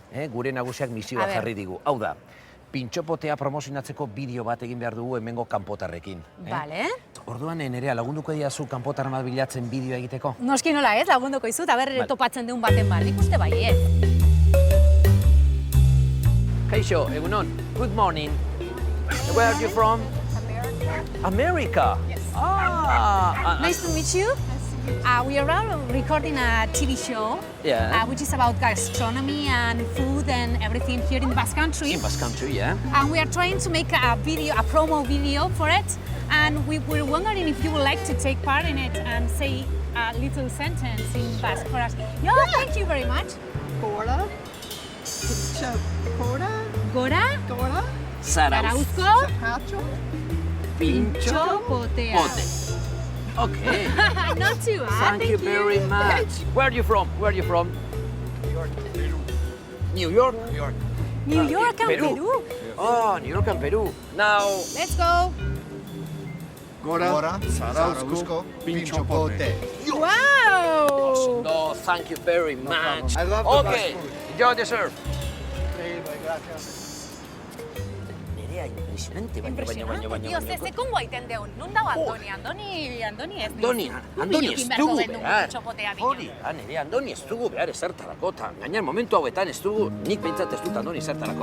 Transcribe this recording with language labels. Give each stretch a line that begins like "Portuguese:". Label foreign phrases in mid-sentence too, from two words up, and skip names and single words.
Basque: Gure nagusiak misioa jarri digu. Hau da, pintxopotea promozionatzeko bideo bat egin behar dugu hemengo kanpotarrekin. Bale. Orduan, Nerea, lagunduko diazu kanpotar bat bilatzen bideoa egiteko? Noski nola ez, lagunduko izut, aber topatzen deun baten bar. Nik uste bai, Kaixo, egunon.
English: Good morning. Where are you from? America. Yes. Nice to meet you. We are recording a TV show, which is about gastronomy and food and everything here in Basque Country. In Basque Country, yeah. And we are trying to make a promo video for it. And we were wondering if you would like to take part in it and say a little sentence in Basque for us. Yeah, thank you very much.
Basque: Gora. Gora. Zarauzko. Pintxopotea.
English: Okay. Not too bad. Thank you very much. Where are you from? New York, Peru. New York and Peru. Oh, New York and Peru. Now. Let's go.
Basque: Gora, Zarauzko, pintxopote.
English: Wow! No, thank you very much. I love the Okay, enjoy the surf.
Basque: Nerea, impresionante, baina. Tío, ze kongo aiten deun. Nun dago Andoni? Andoni ez. Andoni ez dugu behar. Hori, Nerea, Andoni ez dugu behar ezertarako. Gainera, momentu hauetan ez dugu, nik pentsat ez dut Andoni ezertarako.